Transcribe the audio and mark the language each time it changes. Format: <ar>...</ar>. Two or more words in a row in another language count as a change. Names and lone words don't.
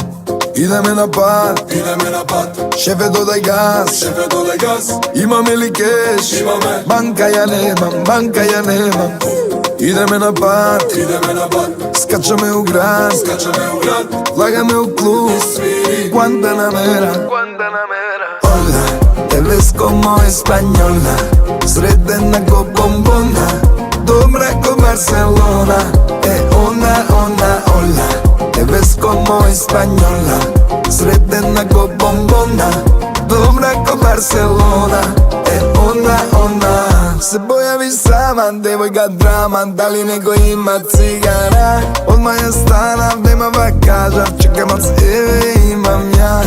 <sr>Ideme na pad, šефе додај газ, имаме ли кеш?</sr> <mk>Банка ја немам,</mk> <sr>Ideme na pad, skačame u grad, lagame u klub, Guantanamera.</sr> <es>Hola, te ves como española,</es> <sr>sredena ko bombona, dobra ko Barcelona, ona, hola.</sr> <es>Te ves como española,</es> <sr>sredena ko bombona, dobra ko Barcelona, ona. Se pojavi sama, devojka drama, da li neko ima cigara? Odmah je stana, nema bagaža, čekam od sebe, imam ja.</sr>